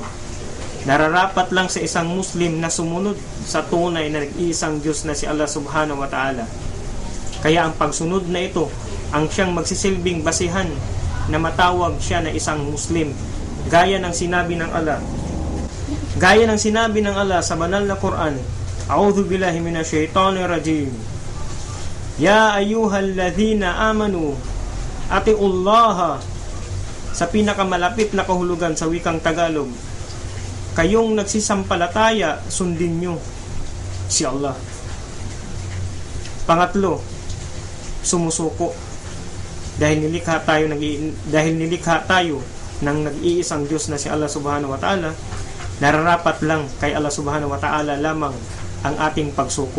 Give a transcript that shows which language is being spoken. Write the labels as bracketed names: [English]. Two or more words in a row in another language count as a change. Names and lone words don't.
[Filipino] Nararapat lang sa isang Muslim na sumunod sa tunay na nag-iisang Diyos na si Allah [Arabic] سبحانه وتعالى. [Filipino] Kaya ang pagsunod na ito ang siyang magsisilbing basihan na matawag siya na isang Muslim, gaya ng sinabi ng Allah sa banal na Quran. [Arabic] أعوذ بالله من الشيطان الرجيم. يا أيها الذين آمنوا أطيعوا الله. [Filipino] Sa pinakamalapit na kahulugan sa wikang Tagalog, kayong nagsisampalataya, sundin nyo si Allah. Pangatlo, sumusuko. Dahil nilikha tayo ng nag-iisang Diyos na si Allah [Arabic] سبحانه وتعالى, [Filipino] nararapat lang kay Allah [Arabic] سبحانه وتعالى [Filipino] lamang ang ating pagsuko.